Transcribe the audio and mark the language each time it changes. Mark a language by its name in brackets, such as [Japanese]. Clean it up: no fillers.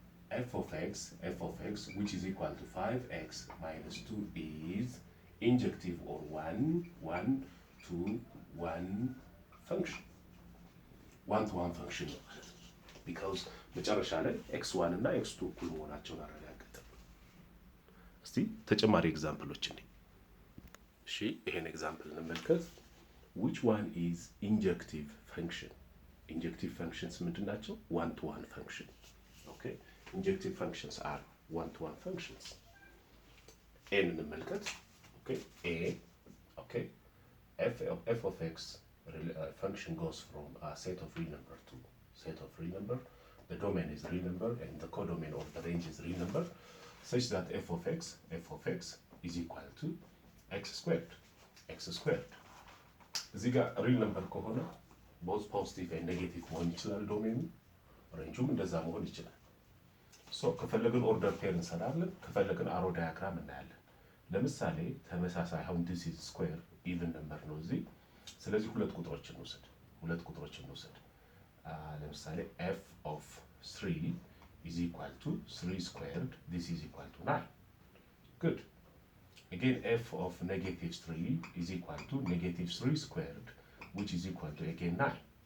[English] f of x, which is equal to 5x minus 2 is injective or 1-to-1 function. [Amharic] 1-to-1 function ነው ማለት ነው. Because መጨረሻ ላይ x1 እና x2 እኩል መሆናቸውን አረጋግጠን። እስቲ ተጨማሪ ኤግዛምፕሎች እንዴ። እሺ ይሄን ኤግዛምፕል እንመልከት. [English] Which one is injective function? Injective functions [Amharic] ምንድን ናቸው? [English] 1-to-1 function. Okay, injective functions are 1-to-1 functions. A [Amharic] እንመልከት. [English] Okay, A. Okay, f of x function goes from a set of real number to set of real number. The domain is real number and the codomain of the range is real number, such that f of x is equal to x squared. [Amharic] እዚህ ጋር real number ከሆነ [English] both positive and negative [Amharic] መሆን ይችላል ዶሜኑ፣ ሬንጁም እንደዛ መሆን ይችላል። ሶ ከፈለግን ኦርደር ፔር እንሰራለን፣ ከፈለግን አሮ ዳያግራም እናያለን። ለምሳሌ ተመሳሳይ አሁን [English] this is square even number [Amharic] ነው እዚህ። ስለዚህ ሁለት ቁጥሮችን እንውሰድ። ለምሳሌ [English] f of 3 is equal to 3 squared. This is equal to 9. Good. Again, f of negative 3 is equal to negative 3 squared, which is equal to again 9.